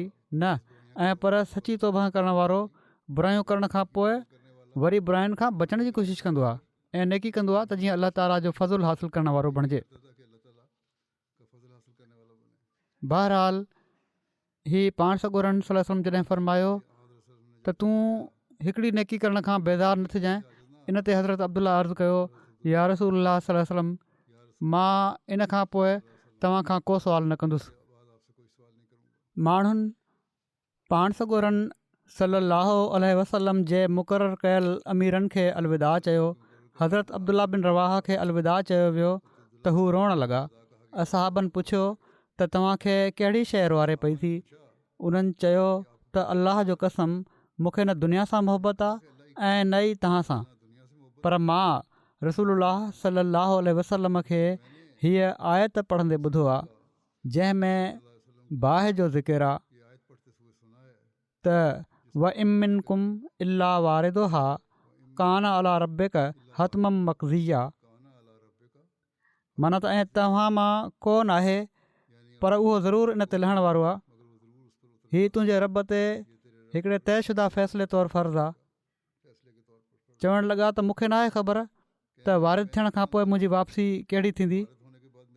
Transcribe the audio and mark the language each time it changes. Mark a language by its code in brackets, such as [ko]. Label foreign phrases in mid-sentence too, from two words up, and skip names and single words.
[sd] न, ऐं पर सची तौबा करण वारो बुराइयूं करण खां पोइ वरी बुराइनि खां बचण जी कोशिशि कंदो आहे ऐं नेकी कंदो आहे त जीअं अलाह ताला जो फज़ुल हासिलु करण वारो बणिजे. बहरहाल ही पाण सॻोरन [ar] صلى الله عليه وسلم [sd] जॾहिं फ़रमायो त तूं हिकिड़ी नेकी करण खां बेज़ार न थिजांइ. इन ते हज़रत अब्दुल्ला अर्ज़ु कयो, [ar] يا رسول الله صلى الله عليه وسلم, [sd] मां इन खां पोइ तव्हां खां को सुवाल न कंदुसि. माण्हुनि पाण सॻोरन [ar] صلى الله عليه وسلم [sd] जे मुक़ररु कयल अमीरनि खे अलविदा चयो. हज़रत अब्दुल्ला बिन रवाहा खे अलविदा चयो वियो त हू रोअण लॻा. असहाबनि पुछियो त तव्हांखे कहिड़ी शइ रुआरे पई थी? उन्हनि चयो त अलाह जो कसम, मूंखे न दुनिया सां मोहबत आहे ऐं न ई तव्हां सां. पर मां रसूलुल्लाह [ar] صلى الله عليه وسلم [sd] खे हीअ आयत पढ़ंदे ॿुधो आहे जंहिंमें बाहि जो ज़िकिर आहे त [ar] وإن منكم إلا واردها كان على ربك حتما مقضيا. [sd] माना त ऐं तव्हां मां कोन आहे पर उहो ज़रूरु इन ते लहण वारो आहे. हीअ तुंहिंजे रब ते हिकिड़े तयशुदा फ़ैसिले तौरु फ़र्ज़ु आहे. चवणु लॻा त मूंखे नाहे ख़बर त वारिद थियण खां पोइ मुंहिंजी वापसी कहिड़ी थींदी.